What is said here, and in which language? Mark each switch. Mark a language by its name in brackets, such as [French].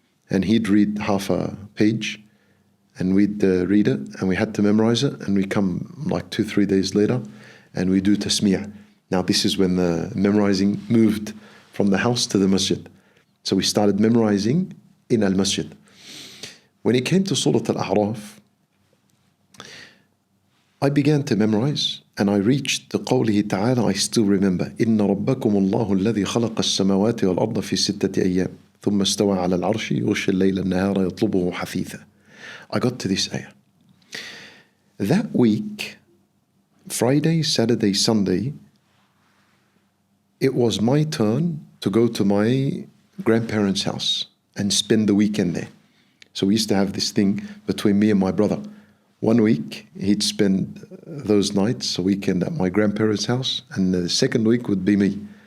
[English] And he'd read half a page, and we'd read it, and we had to memorize it, and we come like 2-3 days later, and we do tasmiyah. Now this is when the memorizing moved from the house to the masjid. So we started memorizing in al-masjid. When it came to Surah Al-A'raf, I began to memorize, and I reached the قوله تعالى. I still remember [Arabic] إن ربكم الله الذي خلق السماوات والأرض في 6 أيام ثم استوى على العرش يغشي الليل النهار يطلبه حثيثا. [English] I got to this ayah. That week, Friday, Saturday, Sunday, it was my turn to go to my grandparents' house and spend the weekend there. So we used to have this thing between me and my brother. 1 week, he'd spend those nights, a weekend at my grandparents' house, and the second week would be me.